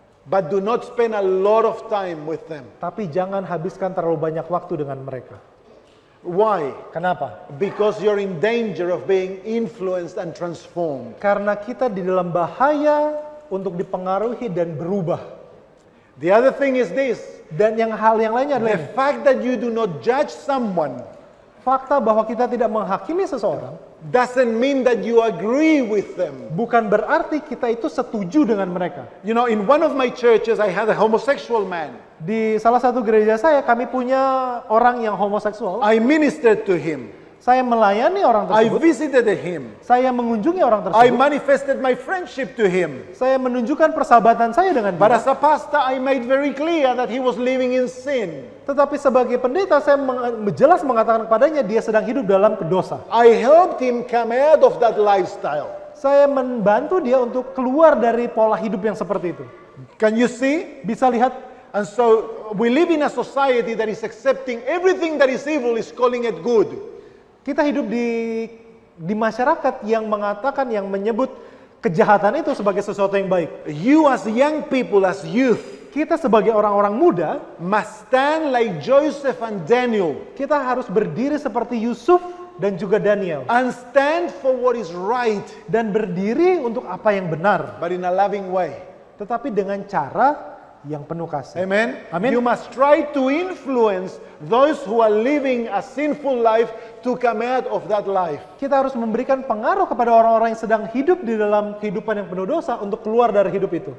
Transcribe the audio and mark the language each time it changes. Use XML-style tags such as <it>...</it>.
<en>but do not spend a lot of time with them.</en> <id>tapi jangan habiskan terlalu banyak waktu dengan mereka.</id> <en>Why?</en> <id>Kenapa?</id> <en>Because you're in danger of being influenced and transformed.</en> <id>Karena kita di dalam bahaya untuk dipengaruhi dan berubah.</id> <en>The other thing is this,</en> <id>Dan hal yang lainnya adalah</id> <en>the</en> <id>ini.</id> <en>fact that you do not judge someone</en> <id>Fakta bahwa kita tidak menghakimi seseorang</id> <en>doesn't mean that you agree with them.</en> <id>bukan berarti kita itu setuju dengan mereka.</id> <en>You know, in one of my churches, I had a homosexual man.</en> <id>Di salah satu gereja saya, kami punya orang yang homoseksual.</id> <en>I ministered to him.</en> <id>Saya melayani orang</id> <en>I</en> <id>tersebut.</id> <en>visited him.</en> <id>Saya mengunjungi orang</id> <en>I</en> <id>tersebut.</id> <en>manifested my friendship to him.</en> <id>Saya menunjukkan persahabatan saya dengan</id> <en>But</en> <id>dia.</id> <en>as a pastor, I made very clear that he was living in sin.</en> <id>Tetapi sebagai pendeta, saya jelas mengatakan kepadanya dia sedang hidup dalam dosa.</id> <en>I helped him come out of that lifestyle.</en> <id>Saya membantu dia untuk keluar dari pola hidup yang seperti itu.</id> <en>Can you see?</en> <id>Bisa lihat,</id> <en>And so we live in a society that is accepting everything that is evil is calling it good.</en> <id>kita hidup di masyarakat yang mengatakan, yang menyebut kejahatan itu sebagai sesuatu yang baik.</id> <en>You as young people, as youth,</en> <id>Kita sebagai orang-orang muda,</id> <en>must stand like Joseph and Daniel</en> <id>kita harus berdiri seperti Yusuf dan juga Daniel.</id> <en>and stand for what is right,</en> <id>Dan berdiri untuk apa yang benar.</id> <en>but in a loving way.</en> <id>Tetapi dengan cara yang penuh kasih.</id> <en>Amen?</en> <id>Amin.</id> <en>You must try to influence those who are living a sinful life to come out of that life.</en> <id>Kita harus memberikan pengaruh kepada orang-orang yang sedang hidup di dalam kehidupan yang penuh dosa untuk keluar dari hidup itu.</id>